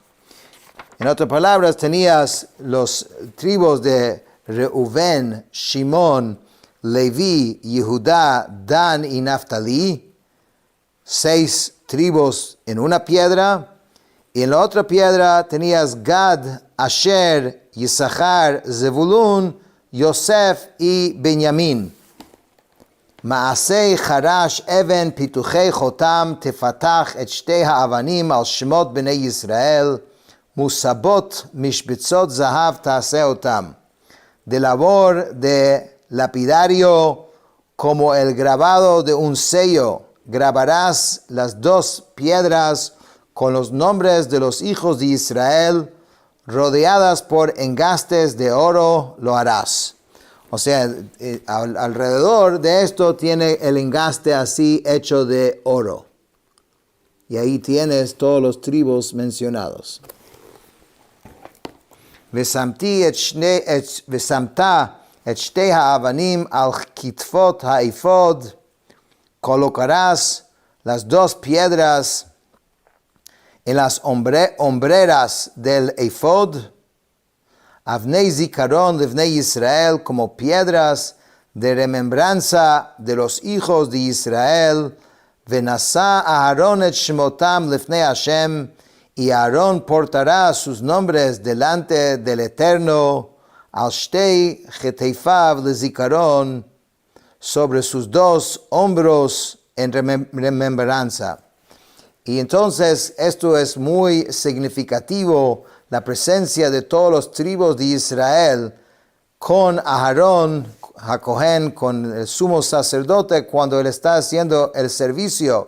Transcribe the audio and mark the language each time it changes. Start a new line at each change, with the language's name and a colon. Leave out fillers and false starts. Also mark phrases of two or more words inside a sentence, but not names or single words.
Spanish: En otras palabras, tenías los tribus de Reuven, Shimón, Leví, Yehudá, Dan y Naftali, 6 tribus en una piedra, y en la otra piedra tenías Gad, Asher, Yisachar, Zebulun, Yosef y Benjamín.
Hebrew: מעשה חרש אבן פתוחי חותם תפתח את שתי האבנים על שמות בני ישראל מוסבות משבצות זהב תעשה אותם.
Spanish: De labor de lapidario, como el grabado de un sello, grabarás las 2 piedras con los nombres de los hijos de Israel, rodeadas por engastes de oro lo harás. O sea, alrededor de esto tiene el engaste así hecho de oro. Y ahí tienes todos los tribus mencionados.
Hebrew: ושמת את שתי האבנים על כתפות האפוד,
Spanish: colocarás las 2 piedras en las hombreras del efod,
Hebrew: אבני זכרון לבני ישראל,
Spanish: como piedras de remembranza de los hijos de Israel,
Hebrew: ונשא אהרן את שמותם לפני השם,
Spanish: y Aarón portará sus nombres delante del Eterno,
Hebrew: על שתי כתפיו לזכרון,
Spanish: sobre sus 2 hombros en remembranza. Y entonces esto es muy significativo, la presencia de todos los tribus de Israel con Aarón, Jacohen, con el sumo sacerdote cuando él está haciendo el servicio.